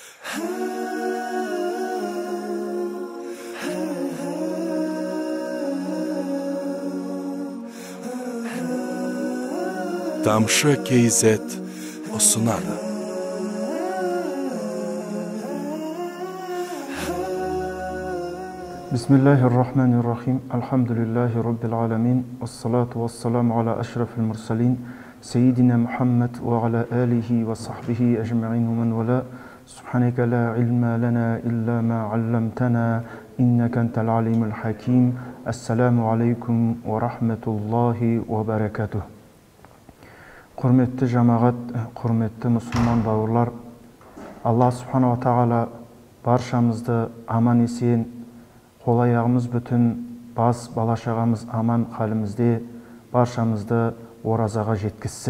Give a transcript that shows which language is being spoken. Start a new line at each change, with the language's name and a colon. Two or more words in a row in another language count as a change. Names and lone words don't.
Kazakh: Тамшы кейзет ұсынады.
Arabic: بسم الله الرحمن الرحيم. الحمد لله رب العالمين. الصلاة والسلام على أشرف المرسلين. سيدنا محمد وعلى آله وصحبه أجمعين ومن والى. سبحانك لا علم لنا إلا ما علمتنا. إنك أنت العليم الحكيم. السلام عليكم ورحمة الله وبركاته.
Kazakh: Құрметті жамағат, құрметті мұсылман бауырлар, Алла субханала тағала баршамызды аман есен, қол аяғымыз бүтін, бас балашағамыз аман қалімізде баршамызды оразаға жеткізсін.